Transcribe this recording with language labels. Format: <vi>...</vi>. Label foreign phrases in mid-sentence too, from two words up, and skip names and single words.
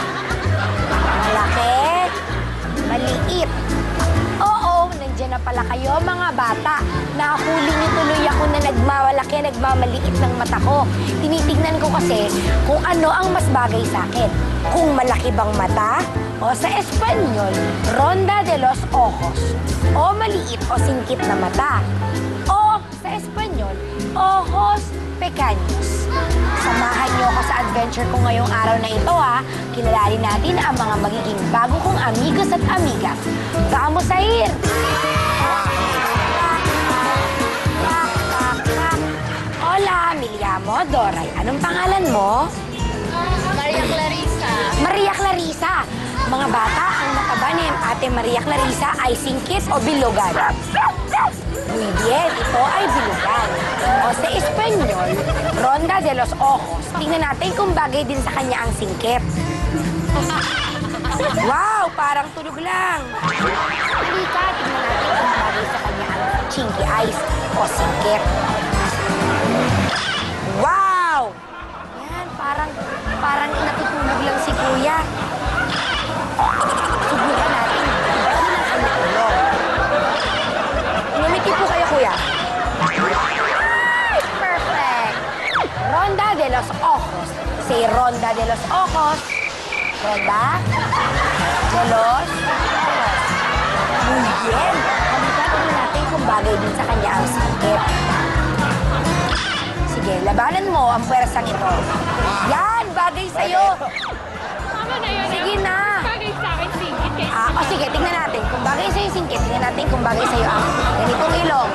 <tl>Malaki, maliit. Oo, nandiyan na pala kayo mga bata. Nakahuli niyo tuloy ako na nagmamalaki, nagmamaliit ng mata ko. Tinitignan ko kasi kung ano ang mas bagay sa akin. Kung malaki bang mata o sa Espanyol,</tl> <es>ronda de los ojos.</es> <tl>O maliit o singkit na mata. O sa Espanyol,</tl> <es>ojos pequeños.</es> <tl>Samahan niyo ako sa adventure ko ngayong araw na ito, ha. Kilalanin natin ang mga magiging bago kong amigos at amigas.</tl> <es>Vamos a ir! Hola, me llamo Doray.</es> <tl>Anong pangalan mo? Maria Clarissa. Maria Clarissa. Mga bata, ang mataba ni Ate Maria Clarissa ay singkit o bilugan.</tl> <es>Muy bien,</es> <tl>ito ay bilugan. O sa Espanyol,</tl> <es>ronda de los ojos.</es> <tl>Tingnan natin kung bagay din sa kanya ang singkit. Wow, parang tulog lang. Halika, tingnan natin kung bagay sa kanya ang</tl> <en>chinky eyes</en> <tl>o singkit. Wow! Yan, parang natutulog lang si Kuya. Subukan natin. Ibahin ang kanyang ulo. Ngumiti po kayo, Kuya. Ay, perfect!</tl> <es>Ronda de los ojos. Say ronda de los ojos. Ronda de los ojos. Muy bien.</es> <tl>Halika, tingnan natin kung bagay din sa kanya ang singkit. Sige, labanan mo ang pwersang ito. Yan, bagay sa'yo. Tama na yun. Sige na. Bagay sa akin, singkit eh. O sige, tingnan natin. Kung bagay sa'yo yung singkit, tingnan natin kung bagay sa'yo ang ganitong ilong.</tl>